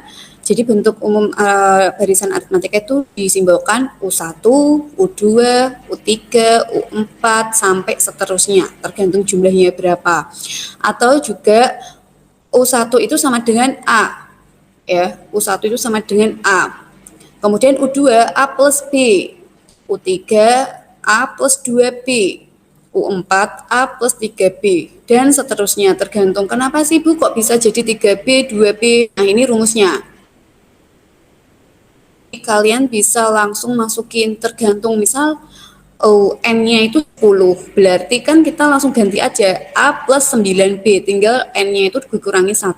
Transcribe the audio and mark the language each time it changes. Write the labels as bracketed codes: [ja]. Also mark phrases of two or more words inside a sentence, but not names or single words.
[id] Jadi bentuk umum barisan aritmatika itu disimbolkan U1, U2, U3, U4 sampai seterusnya, tergantung jumlahnya berapa. Atau juga U1 itu sama dengan A. Ya, U1 itu sama dengan A. Kemudian U2 A plus B, U3 A plus 2B, U4 A plus 3B, dan seterusnya, tergantung. Kenapa sih Bu kok bisa jadi 3B, 2B? Nah, ini rumusnya. Kalian bisa langsung masukin, tergantung misal N-nya itu 10, berarti kan kita langsung ganti aja A plus 9B, tinggal N-nya itu dikurangi 1.